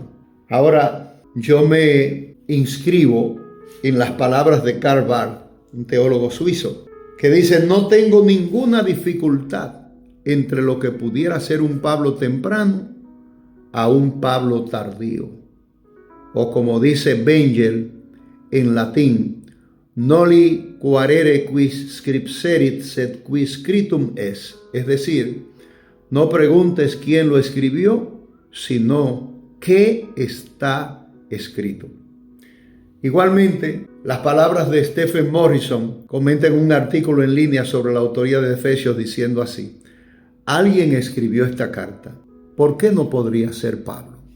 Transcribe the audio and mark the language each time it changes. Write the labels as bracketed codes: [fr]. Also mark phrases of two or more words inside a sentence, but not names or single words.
[es] Ahora yo me inscribo en las palabras de Karl Barth, un teólogo suizo, que dice, no tengo ninguna dificultad entre lo que pudiera ser un Pablo temprano a un Pablo tardío. O como dice Bengel en latín, [la] noli quaerere quis scripserit sed quis scriptum es. [es] Es decir, no preguntes quién lo escribió, sino qué está escrito. Igualmente, las palabras de Stephen Morrison comentan un artículo en línea sobre la autoría de Efesios diciendo así, alguien escribió esta carta, ¿por qué no podría ser Pablo?